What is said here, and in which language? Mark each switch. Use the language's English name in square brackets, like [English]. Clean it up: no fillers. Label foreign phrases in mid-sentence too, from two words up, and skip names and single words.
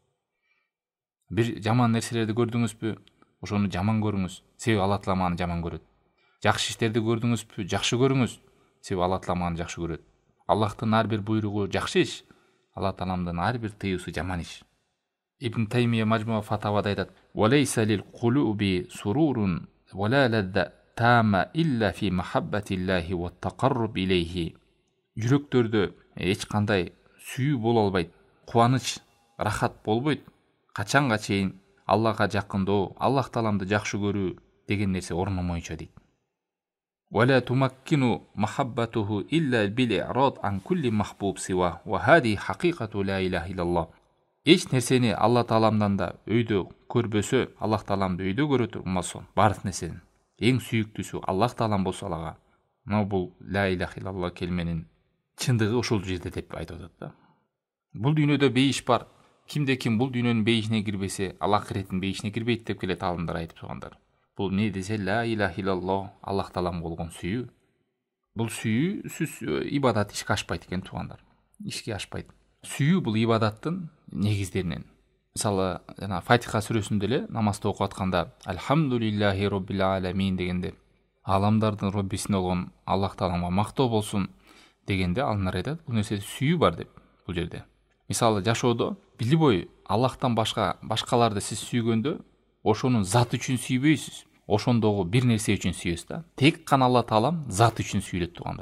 [Kyrgyz] Бир жаман нерселерди көрдүңүзбү, ошону жаман көрүңүз, себеби Алла Таала аны жаман көрөт. Жакшы иштерди көрдүңүзбү, жакшы көрүңүз, себеби Алла Таала аны жакшы көрөт. Аллахтын ар бир буйругу жакшы иш, Алла Тааламдын ар бир тыюусу жаман иш. Ибн Таймия Мажмуа Фатавада айтат: [Arabic] "وليس للقلوب سرور ولا لذة تامة إلا في محبة الله والتقرب إليه." [Kyrgyz] Жүрөктөрдө эч кандай сүйүү боло албайт, кубаныч, рахат болбойт, качанга чейин Аллахка жакындоо, Аллах Тааламды жакшы көрүү деген нерсе орномойчу дейт. [Arabic] "ولا تمكن محبته إلا بالإعراض عن كل محبوب سواه وهذه حقيقة لا إله إلا الله." [Kyrgyz] Эч нерсени Алла Тааламдан да өйдө көрбөсө, Аллах Тааламды өйдө көрө турмасо, баардык нерсенин эң сүйүктүүсү Аллах Таалам болсо алага, мына бул [Arabic] لا إله إلا الله [Kyrgyz] келменин чындыгы ошол жерде деп айтып атат да. Бул дүйнөдө бейиш бар. Кимде ким бул дүйнөнүн бейишине кирбесе, ал акыреттин бейишине кирбейт деп келет алымдар айтып тургандар. Бул не десе [Arabic] لا إله إلا الله, [Kyrgyz] Аллах Таалам болгон сүйүү. Бул сүйүү ибадат ишке ашпайт экен тугандар. Ишке ашпайт. Сүйүү бул ибадаттын негиздеринен. Мисалы, жана Фатиха сүрөсүндө эле намазды окуп атканда [Arabic] "الحمد لله رب العالمين" [Kyrgyz] дегенде, аламдардын роббисине болгон Аллах Тааламга мактоо болсун дегенде алар айтат, бул нерсе сүйүү бар деп бул жерде. Мисалы, жашоодо били бой Аллахтан башкаларды сиз сүйгөндө, ошонун заты үчүн сүйбөйсүз. Ошондогу бир нерсе үчүн сүйөсүз да. Тек гана Алла Таалам заты үчүн сүйүлөт тугандар.